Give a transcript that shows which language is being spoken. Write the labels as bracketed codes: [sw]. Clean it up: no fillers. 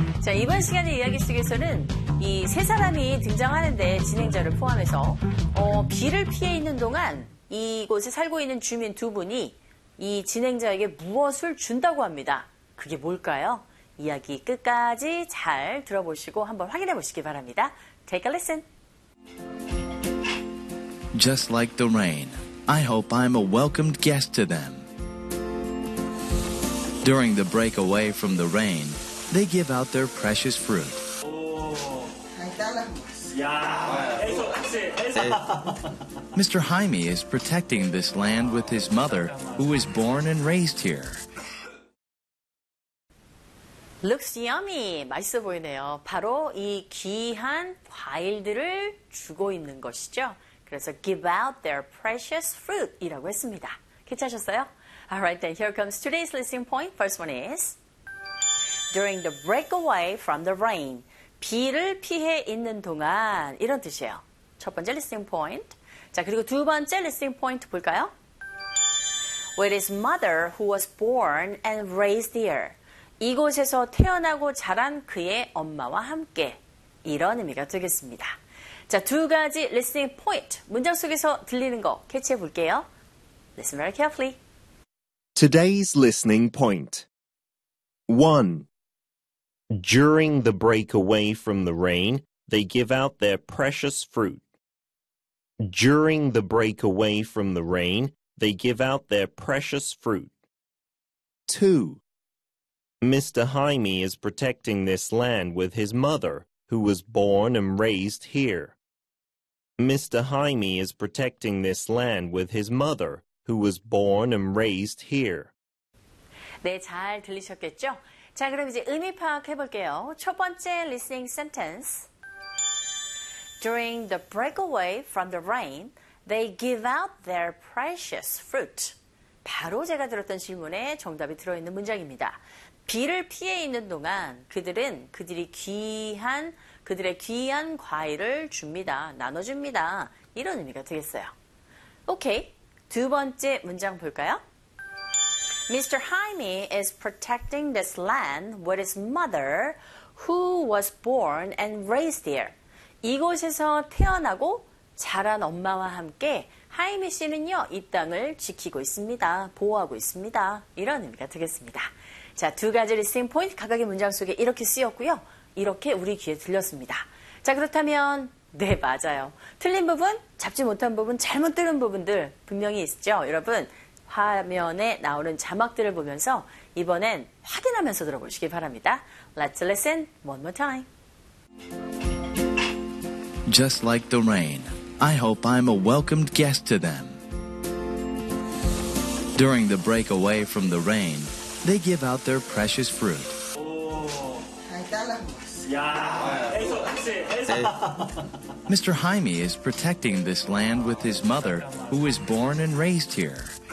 [ko] 자, 이번 시간의 이야기 속에서는 이 세 사람이 등장하는데 진행자를 포함해서 비를 피해 있는 동안 이곳에 살고 있는 주민 두 분이 이 진행자에게 무엇을 준다고 합니다. 그게 뭘까요? 이야기 끝까지 잘 들어보시고 한번 확인해 보시기 바랍니다. [en] Take a listen. Just like the rain, I hope I'm a welcomed guest to them. During the break away from the rain, they give out their precious fruit. Mr. Jaime is protecting this land with his mother, who was born and raised here. Looks yummy. [ko] 맛있어 보이네요. 바로 이 귀한 과일들을 주고 있는 것이죠. 그래서 [en] give out their precious fruit [ko] 이라고 했습니다. 괜찮으셨어요? [en] Alright, then here comes today's listening point. First one is during the breakaway from the rain. [ko] 비를 피해 있는 동안 이런 뜻이에요. 첫 번째 listening point. 자, 그리고 두 번째 listening point 볼까요? [en] With his mother who was born and raised here. [ko] 이곳에서 태어나고 자란 그의 엄마와 함께 이런 의미가 되겠습니다. 자, 두 가지 listening point 문장 속에서 들리는 거 캐치해 볼게요. [en] Listen very carefully. Today's listening point. 1. During the break away from the rain, they give out their precious fruit. During the break away from the rain, they give out their precious fruit. 2. Mr. Jaime is protecting this land with his mother, who was born and raised here. Mr. Jaime is protecting this land with his mother, who was born and raised here. [ko] 네, 잘 들리셨겠죠? 자, 그럼 이제 의미 파악해 볼게요. 첫 번째 listening sentence. [en] During the breakaway from the rain, they give out their precious fruit. [ko] 바로 제가 들었던 질문에 정답이 들어있는 문장입니다. 비를 피해 있는 동안 그들은 그들의 귀한 과일을 줍니다. 나눠줍니다. 이런 의미가 되겠어요. 오케이. 두 번째 문장 볼까요? Mr. [en] Jaime is protecting this land with his mother who was born and raised here. [ko] 이곳에서 태어나고 자란 엄마와 함께 하이미 씨는요, 이 땅을 지키고 있습니다. 보호하고 있습니다. 이런 의미가 되겠습니다. 자, 두 가지 리스닝 포인트 각각의 문장 속에 이렇게 쓰였고요. 이렇게 우리 귀에 들렸습니다. 자, 그렇다면 네, 맞아요. 틀린 부분, 잡지 못한 부분, 잘못 들은 부분들 분명히 있죠. 여러분, 화면에 나오는 자막들을 보면서 이번엔 확인하면서 들어보시기 바랍니다. [en] Let's listen one more time. Just like the rain, I hope I'm a welcomed guest to them. During the break away from the rain, they give out their precious fruit. Mr. Jaime is protecting this land with his mother, who was born and raised here.